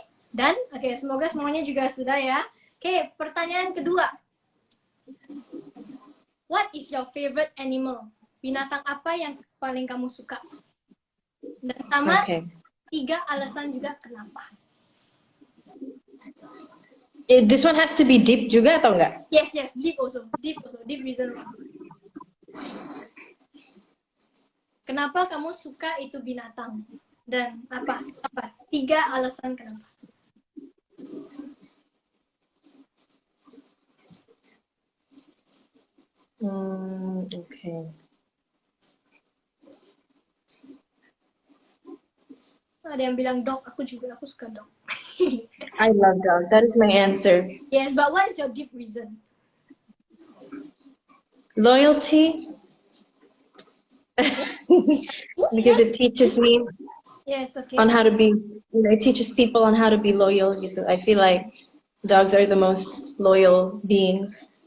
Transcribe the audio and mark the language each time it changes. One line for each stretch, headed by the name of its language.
Indonesian: Dan semoga semuanya juga sudah ya. Oke, pertanyaan kedua.
English: What is your favorite animal?
Indonesian: Binatang apa yang paling kamu suka? Dan pertama, 3 alasan juga kenapa.
English: This one has to be deep
Indonesian: juga atau enggak?
English: Yes, deep also. Deep reason.
Indonesian: Kenapa kamu suka itu binatang? Dan apa? 3 alasan kenapa.
English: Okay.
Indonesian: Ada yang bilang dog, aku suka dog.
English: I love dog. That is my answer. Yes, but what is your deep reason? Loyalty. Because it teaches me on how to be, it teaches people on how to be loyal
Indonesian: gitu.
English: I feel like dogs are the most loyal beings.